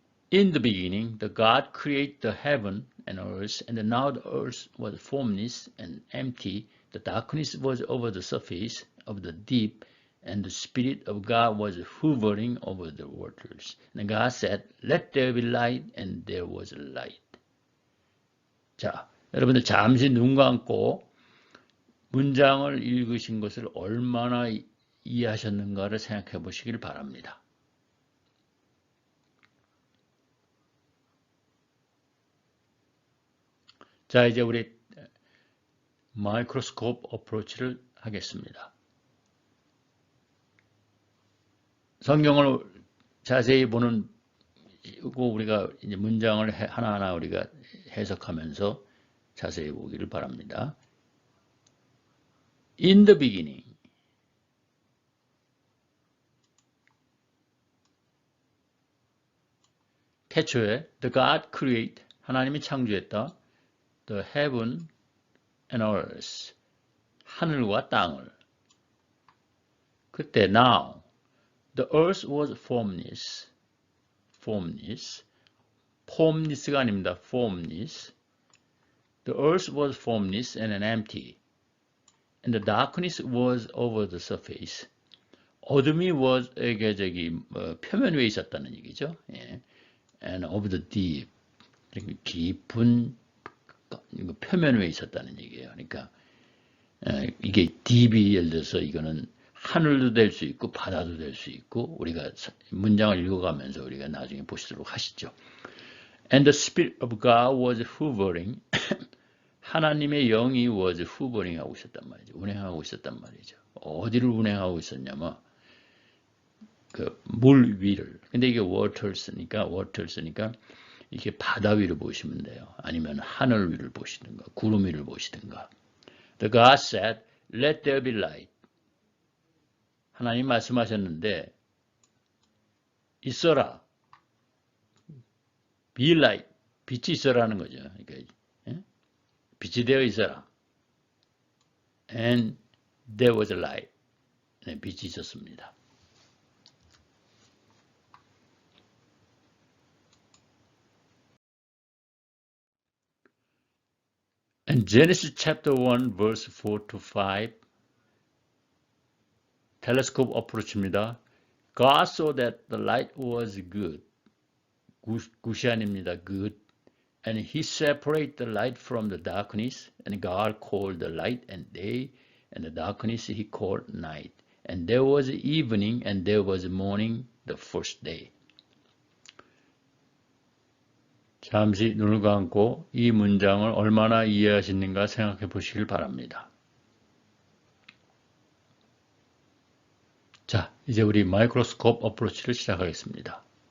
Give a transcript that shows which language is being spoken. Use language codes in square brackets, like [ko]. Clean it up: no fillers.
[en] In the beginning, the God created the heaven and earth, and now the earth was formless and empty. The darkness was over the surface of the deep, and the Spirit of God was hovering over the waters. And God said, "Let there be light," and there was light. [ko] 자, 여러분들 잠시 눈 감고 문장을 읽으신 것을 얼마나 이해하셨는가를 생각해 보시길 바랍니다. 자, 이제 우리 마이크로스코프 어프로치를 하겠습니다. 성경을 자세히 보는 우리가 이제 문장을 하나하나 우리가 해석하면서 자세히 보기를 바랍니다. [en] In the beginning. [ko] 태초에 [en] the God created, [ko] 하나님이 창조했다. [en] The heaven and earth, [ko] 하늘과 땅을. 그때 [en] now, the earth was formless. [ko] formless가 아닙니다. [en] formless. The earth was formless and empty. And the darkness was over the surface. [ko] 어둠이 [en] was [ko] 표면 위에 있었다는 얘기죠. 예. [en] And over the deep, [ko] 깊은 표면 위에 있었다는 얘기예요. 그러니까 이게 deep이 예를 들어서 이거는 하늘도 될 수 있고 바다도 될 수 있고 우리가 문장을 읽어가면서 우리가 나중에 보시도록 하시죠. [en] And the Spirit of God was hovering. [ko] 하나님의 영이 [en] was hovering [ko] 하고 있었단 말이죠. 운행하고 있었단 말이죠. 어디를 운행하고 있었냐면 그 물 위를. 근데 이게 waters니까 이게 바다 위를 보시면 돼요. 아니면 하늘 위를 보시든가 구름 위를 보시든가. [en] The God said, "Let there be light." [ko] 하나님 말씀하셨는데 있어라. [en] Be light. [ko] 빛이 있어라는 거죠. 그러니까 빛이 되어 있어라. [en] And there was light. [ko] 네, 빛이 있었습니다. [en] And Genesis chapter 1 verse 4 to 5. [ko] 텔레스코프 어프로치입니다. [en] God saw that the light was good. [ko] 굿이 아닙니다. good. [en] And he separated the light from the darkness. And God called the light and day. And the darkness he called night. And there was evening and there was morning the first day. [ko] 잠시 눈을 감고 이 문장을 얼마나 이해하시는가 생각해 보시길 바랍니다. 자, 이제 우리 마이크로스코프 어프로치를 시작하겠습니다.